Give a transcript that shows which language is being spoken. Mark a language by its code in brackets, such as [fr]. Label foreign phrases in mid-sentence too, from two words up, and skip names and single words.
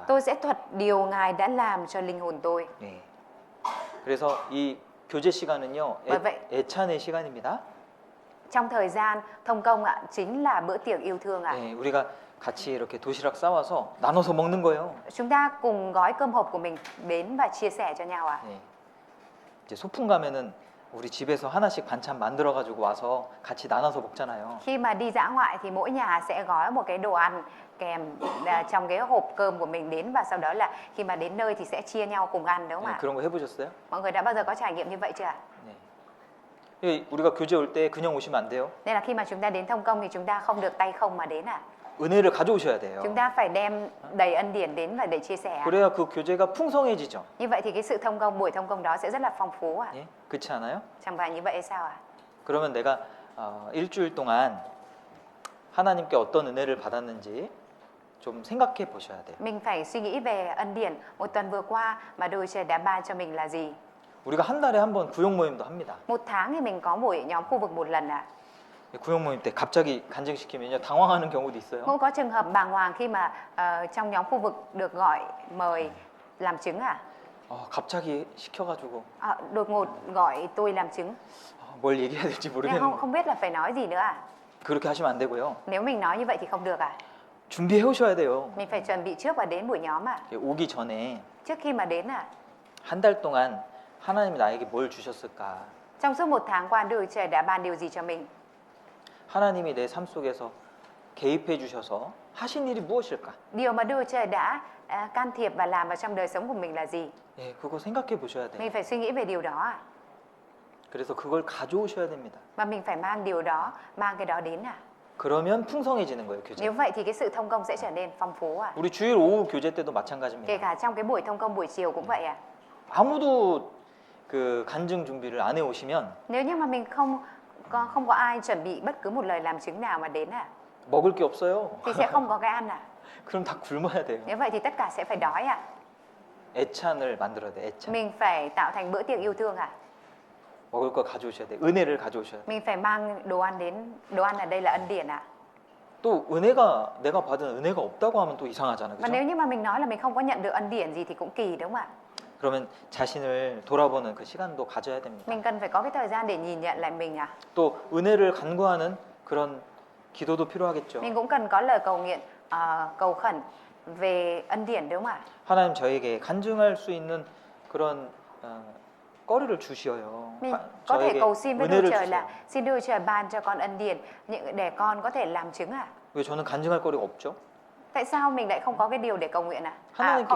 [vi] Tôi sẽ thuật điều Ngài đã làm cho linh hồn tôi. [ko] 네. 그래서 이 교제 시간은요 애찬의 시간입니다. [vi] Trong thời gian thông công chính là bữa tiệc yêu thương [ko] 네, 우리가 같이 이렇게 도시락 싸와서 나눠서 먹는 거예요. [vi] Chúng ta cùng gói cơm hộp của mình đến và chia sẻ cho nhau [ko] 네. 이제 소풍 가면은 우리 집에서 하나씩 반찬 만들어 가지고 와서 같이 나눠서 먹잖아요. [vi] Khi mà đi dã ngoại thì mỗi nhà sẽ gói một cái đồ ăn kèm trong cái hộp cơm của mình đến và sau đó là khi mà đến nơi thì sẽ chia nhau cùng ăn đúng không [ko] 네, [vi] ạ? [ko] 그런 거 해보셨어요? [vi] Mọi người đã bao giờ có trải nghiệm như vậy chưa ạ? [ko] 네. 우리가 교제 올 때 그냥 오시면 안 돼요. [vi] Nên là khi mà chúng ta đến thông công thì chúng ta không được tay không mà đến [ko] 은혜를 가져오셔야 돼요. [vi] Chúng ta phải đem đầy ân điển đến và để chia sẻ [ko] 그래야 그 교제가 풍성해지죠. [vi] Như vậy thì cái sự thông công, buổi thông công đó sẽ rất là phong phú [ko] 예? 그렇지 않아요? [vi] Chẳng phải như vậy hay sao [ko] 그러면 내가 일주일 동안 하나님께 어떤 은혜를 받았는지 좀 생각해 보셔야 돼요. [vi] Mình phải suy nghĩ về ân điển một tuần vừa qua mà Đức Trời đã ban cho mình là gì. [ko] 우리가 한 달에 한 번 구역 모임도 합니다. [vi] Một tháng thì mình có buổi nhóm khu vực một lần [ko] 구역 모임 때 갑자기 간증시키면요 당황하는 경우도 있어요. [vi] Cũng có trường hợp bàng hoàng khi mà trong nhóm khu vực được gọi mời làm chứng [ko] 갑자기 시켜가지고 [vi] đột ngột gọi tôi làm chứng [ko] 뭘 얘기해야 될지 [vi] Nên [ko] 모르겠는데 [vi] không biết là phải nói gì nữa [ko] 그렇게 하시면 안 되고요. [vi] Nếu mình nói như vậy thì không được [ko] 준비해 오셔야 돼요. [vi] Mình phải chuẩn bị trước và đến buổi nhóm [ko] 오기 전에 [vi] Trước khi mà đến [ko] 한 달 동안 하나님이 나에게 뭘 주셨을까? [vi] Trong suốt một tháng qua Đức Trời đã ban điều gì cho mình [ko] 하나님이 내 삶 속에서 개입해 주셔서 하신 일이 무엇일까? [vi] Điều mà Đức Trời đã can thiệp và làm vào trong đời sống của mình là gì [ko] 예, 그거 생각해 보셔야 돼요. [vi] Mình phải suy nghĩ về điều đó [ko] 그래서 그걸 가져오셔야 됩니다. [vi] Và mình phải mang điều đó, mang cái đó đến [ko] 그러면 풍성해지는 거예요, 교제. [vi] Nếu vậy thì cái sự thông công sẽ trở nên phong phú [ko] 우리 주일 오후 교제 때도 [vi] Kể [ko] 마찬가지입니다. [vi] cả trong cái buổi thông công buổi chiều cũng vậy [ko] 아무도 그 간증 준비를 안 해 오시면 [vi] Nếu như mà mình không có ai chuẩn bị bất cứ một lời làm chứng nào mà đến [ko] 먹을 게 없어요. [vi] thì sẽ không có cái ăn [ko] 그럼 다 굶어야 돼요. [vi] Nếu vậy thì tất cả sẽ phải đói [ko] 애찬을 만들어야 돼, 애찬. [vi] Mình phải tạo thành bữa tiệc yêu thương [ko] 먹을 거 가져오셔야 돼. 은혜를 가져오셔야 돼. [vi] Mình phải mang đồ ăn đến. Đồ ăn ở đây là ân điển [ko] 또 은혜가 내가 받은 은혜가 없다고 하면 또 이상하잖아. [vi] Và [ko] 그죠? [vi] nếu như mà mình nói là mình không có nhận được ân điển gì thì cũng kỳ đúng không ạ? [ko] 그러면 자신을 돌아보는 그 시간도 가져야 됩니다. [vi] Mình cần phải có cái thời gian để nhìn nhận lại mình [ko] 또 은혜를 간구하는 그런 기도도 필요하겠죠. [vi] Mình cũng cần có lời cầu nguyện, cầu khẩn về ân điển đúng không ạ? [ko] 하나님 저에게 간증할 수 있는 그런 거리를 주시어요. [vi] Mình có thể cầu xin với Đức [ko] 은혜를 [vi] Trời [ko] 주세요. [vi] là xin Đức Trời ban cho con ân điển để con có thể làm chứng [ko] 왜 저는 간증할 거리가 없죠? [vi] Tại sao mình lại không có cái điều để cầu nguyện [ko] 하나님께 [vi] không,